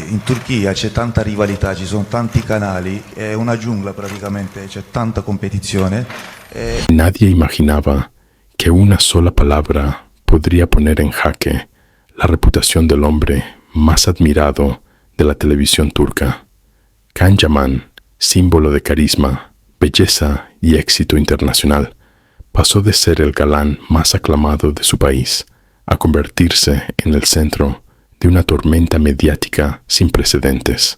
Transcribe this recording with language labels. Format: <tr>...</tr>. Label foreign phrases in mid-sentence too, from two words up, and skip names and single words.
<it>in Turchia c'è tanta rivalità, ci sono tanti canali, è una giungla praticamente, c'è tanta competizione.</it> <es>Nadie imaginaba que una sola palabra podría poner en jaque la reputación del hombre más admirado de la televisión turca. Can Yaman, símbolo de carisma, belleza y éxito internacional, pasó de ser el galán más aclamado de su país a convertirse en el centro de una tormenta mediática sin precedentes.</es>